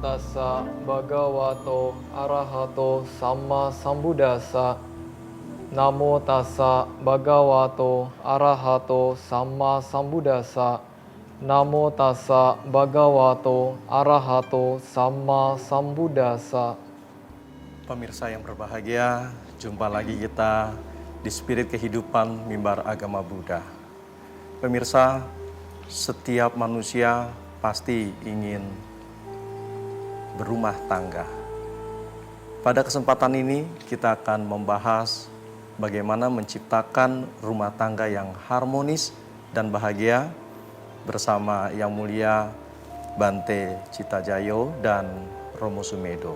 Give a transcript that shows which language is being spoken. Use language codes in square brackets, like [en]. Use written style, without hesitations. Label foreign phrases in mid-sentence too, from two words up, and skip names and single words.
[pi] tassa bhagavato arahato samma sambuddhassa. Namo tassa bhagavato arahato samma sambuddhassa. Namo tassa bhagavato arahato samma sambuddhassa. [id] Pemirsa yang berbahagia, jumpa lagi kita di Spirit Kehidupan Mimbar Agama Buddha. Pemirsa, setiap manusia pasti ingin berumah tangga. Pada kesempatan ini kita akan membahas bagaimana menciptakan rumah tangga yang harmonis dan bahagia bersama Yang Mulia Bante Citajayo dan Romo Sumedo.